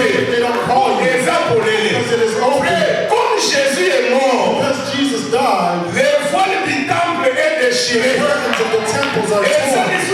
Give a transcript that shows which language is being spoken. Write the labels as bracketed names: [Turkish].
[English] They don't call you because it is open. [French] Jésus est mort, [English] because Jesus died, [French] les voiles du temple est déchiré. [English] the curtains of the temples are torn.